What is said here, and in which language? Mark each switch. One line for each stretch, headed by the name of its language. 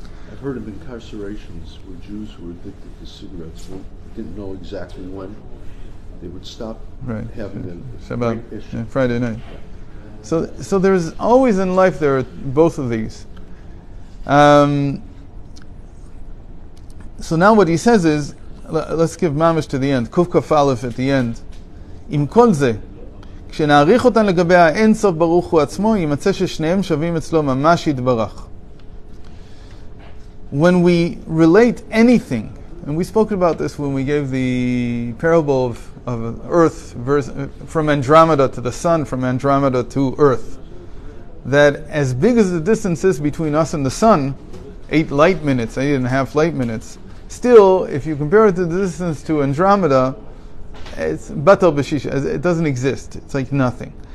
English: I've heard of incarcerations where Jews who were addicted to cigarettes didn't know exactly when they would stop having a Shabbat, Friday night. So there's always in life there are both of these. So now what he says is, let's give mamish to the end. Kuf Kaf Aleph at the end.
Hebrew: Im kol ze, כשנעריך אותן לגבי האין סוף ברוך הוא עצמו, יימצא ששניהם שווים אצלו ממש יתברך.
English: When we relate anything, and we spoke about this when we gave the parable of Earth from Andromeda to the Sun, from Andromeda to Earth, that as big as the distance is between us and the Sun, 8 light minutes, 8.5 light minutes, still, if you compare it to the distance to Andromeda, it's
Hebrew: batal b'shisha.
English: It doesn't exist. It's like nothing.